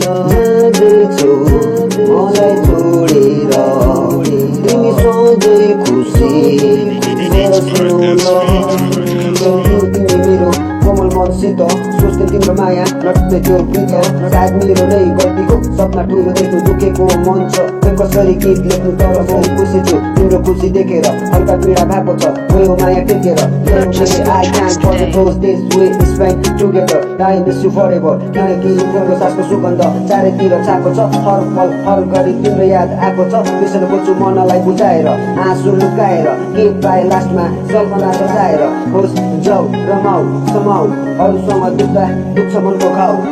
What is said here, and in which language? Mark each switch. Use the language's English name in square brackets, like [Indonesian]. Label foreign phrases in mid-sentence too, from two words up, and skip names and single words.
[Nepali] जाँदैछौ मलाई छोडेर, तिमी सधैँ खुसी बस्नु ल। तिमी मेरो कोमल मनसित, सोच्थे तिम्रो माया नटुट्ने त्यो प्रीत। सायद मेरो नै गल्ती हो सपना ठुलो देख्नु, दुखेको मन छ खोइ कसरी गीत लेख्नु। तर म खुसी छु तिम्रो खुसी देखेर, हल्का पीडा भएको छ गयो माया टेकेर। [English] I can't forget those days we spent together। I miss you forever। [Nepali] किनकि तिम्रो सासको सुगन्ध चारैतिर छाएको छ, हर पल हर घडी तिम्रो याद आएको छ। बिर्सन खोज्छु मनलाई बुझाएर, आँसु लुकाएर, के पाए लास्टमा सपना सजाएर। होस् जाऊ रमाऊ समाऊ, अरूसँग दुख्दा दुख्छ मनको घाउ।